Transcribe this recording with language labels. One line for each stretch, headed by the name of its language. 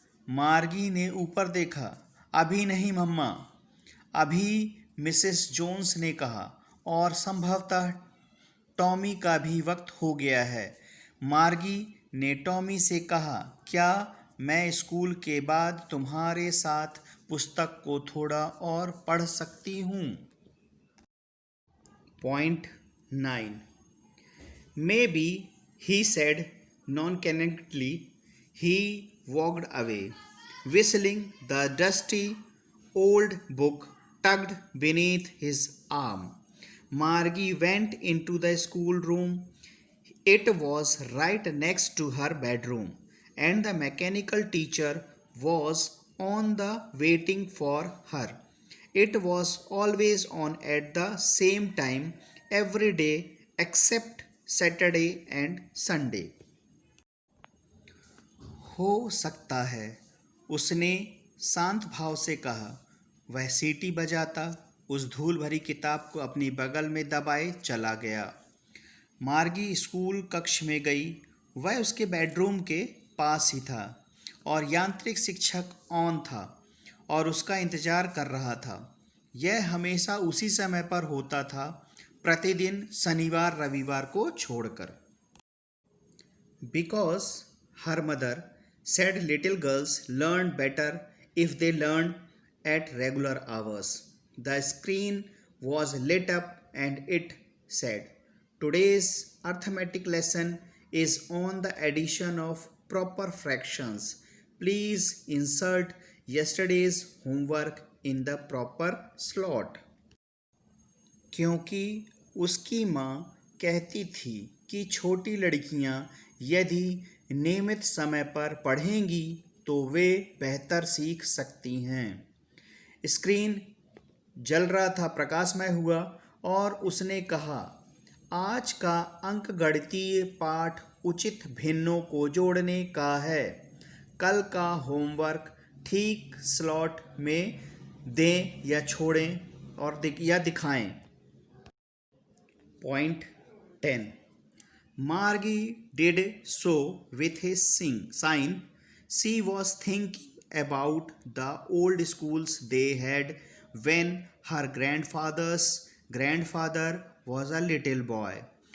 Hindi: मार्गी ने ऊपर देखा। अभी नहीं मम्मा, अभी, मिसेस जोन्स ने कहा, और संभवतः टॉमी का भी वक्त हो गया है। मार्गी ने टॉमी से कहा, क्या मैं स्कूल के बाद तुम्हारे साथ पुस्तक को थोड़ा और पढ़ सकती हूँ?
English: Point 9. Maybe, he said nonchalantly. He walked away, whistling, the dusty old book tucked beneath his arm. Margie went into the schoolroom. It was right next to her bedroom, and the mechanical teacher was on the waiting for her. It was always on at the same time every day except Saturday and Sunday.
Hindi: हो सकता है, उसने शांत भाव से कहा। वह सीटी बजाता उस धूल भरी किताब को अपनी बगल में दबाए चला गया। मार्गी स्कूल कक्ष में गई। वह उसके बेडरूम के पास ही था और यांत्रिक शिक्षक ऑन था और उसका इंतज़ार कर रहा था। यह हमेशा उसी समय पर होता था, प्रतिदिन शनिवार रविवार को छोड़कर।
English: Because her mother said little girls learn better if they learn at regular hours. The screen was lit up and it said, today's arithmetic lesson is on the addition of proper fractions. Please insert yesterday's homework in the proper slot.
Hindi: क्योंकि उसकी माँ कहती थी कि छोटी लड़कियाँ यदि नियमित समय पर पढ़ेंगी तो वे बेहतर सीख सकती हैं। स्क्रीन जल रहा था, प्रकाशमय हुआ और उसने कहा, आज का अंकगणितीय पाठ उचित भिन्नों को जोड़ने का है। कल का होमवर्क ठीक स्लॉट में दें या छोड़ें और या दिखाएं।
English: Point 10. Margie did so with his sign. She was thinking about the old schools they had when her grandfather's grandfather was a little boy.